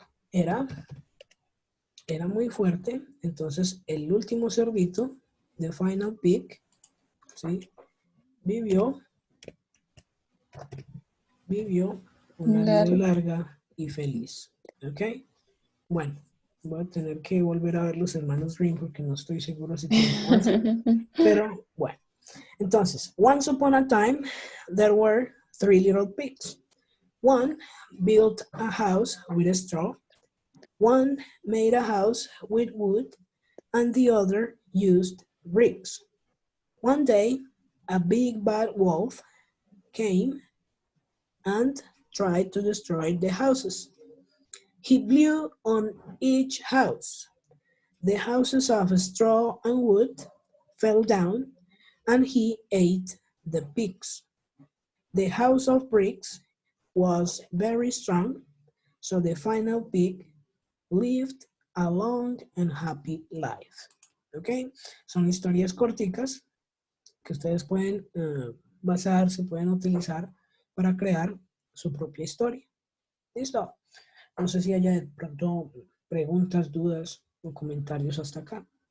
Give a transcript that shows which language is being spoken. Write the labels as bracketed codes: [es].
[es] Era muy fuerte, entonces el último cerdito, [en] the final pig, [es] ¿sí? Vivió una vida larga y feliz, ¿ok? Bueno, voy a tener que volver a ver los hermanos Grimm porque no estoy seguro si terminó así, pero bueno. [en] Entonces, once upon a time, there were three little pigs. One built a house with a straw. One made a house with wood, and the other used bricks. One day, a big bad wolf came and tried to destroy the houses. He blew on each house. The houses of straw and wood fell down, and he ate the pigs. The house of bricks was very strong, so the final pig lived a long and happy life. [es] ¿Ok? Son historias corticas que ustedes pueden basarse, pueden utilizar para crear su propia historia. ¿Listo? No sé si haya de pronto preguntas, dudas o comentarios hasta acá.